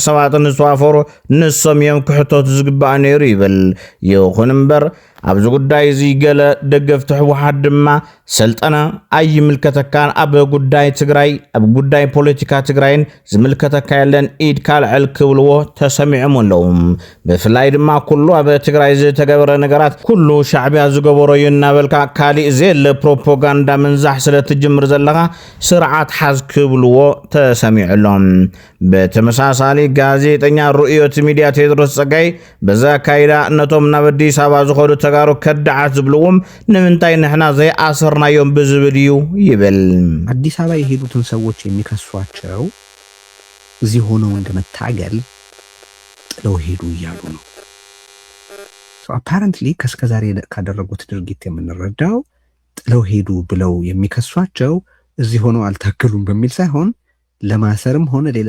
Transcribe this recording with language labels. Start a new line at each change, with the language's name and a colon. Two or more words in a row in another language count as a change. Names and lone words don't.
Tigrinya: ሰባትን ዝተዋፈሩ ንሶም እዮም ክሕተቱ ዝግባእ ነይሩ ይብል ይኹን እምበር ኣብዚ ጉዳይ እዚ ገለ ደገፍቲ ሕወሓት ድማ ሰልጠነ ኣይምልከተካን ኣብ ጉዳይ ትግራይ ኣብ ጉዳይ ፖለቲካ ትግራይን ዝምልከተካ የለን ኢድ ካልዕል ክብልዎ ተሰሚዖም ኣለዉ ብፍላይ ድማ ኩሉ ኣብ ትግራይ ዝተገበረ ነገራት ኩሉ ሻዕብያ ዝገበሮ እዩ እናበልካ ካሊእ ዘለ ፕሮፓጋንዳ ምንዛሕ ስለትጅምር ዘለኻ ስርዓት ሓዝ ክብልዎ ተሰሚዑሎም በተመሳሳሊ ጋዜጠኛ ሩእዮት ሚድያ ቴድሮስ ጸጋይ በዛ ካይዳ ነቶም ናብ አዲስ አበባ ዝኸዱ ተጋሩ ከዳዓት ዝብልዎም ንምንታይ ንሕና ዘይኣሰርናዮም ብዝብል እዩ ይብል
Amharic: አዲስ አበባ የሄዱትን ሰዎች የሚከሷቸው እዚህ ሆነው እንደመታገል ጥለው ሄዱ እያሉ ነው
English: so apparently
Amharic: ከስከዛሬ ካደረጉት ድርጊት የምንረዳው ጥለው ሄዱ ብለው የሚከሷቸው እዚህ ሆነው አልታገሉም በሚል ሳይሆን ለማሰርም ሆነ ሌላ